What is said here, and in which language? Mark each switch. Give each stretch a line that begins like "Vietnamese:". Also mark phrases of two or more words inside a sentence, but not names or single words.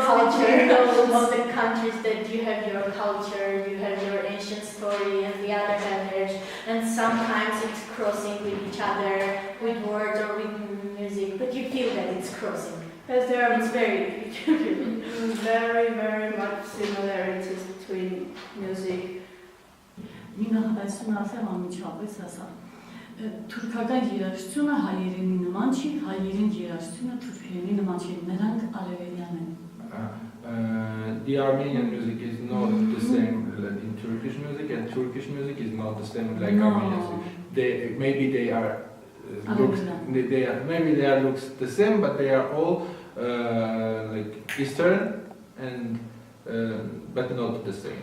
English: of the culture of the countries, that you have your culture, you have your ancient story, and the other heritage, and sometimes it's crossing with each other, with words or with music, but you feel that it's crossing. Because there are very, very much similarities between music.
Armenian: Թուրքական երաժշտությունը հայերենի նման չի, հայերեն երաժշտությունը թուրքերենի նման չի, նրանք արևելյան են։
English: The Armenian music is not the same in Turkish music, and Turkish music is not the same like Armenian music. Maybe they are looks the same, but they are all like Eastern, and but not the same.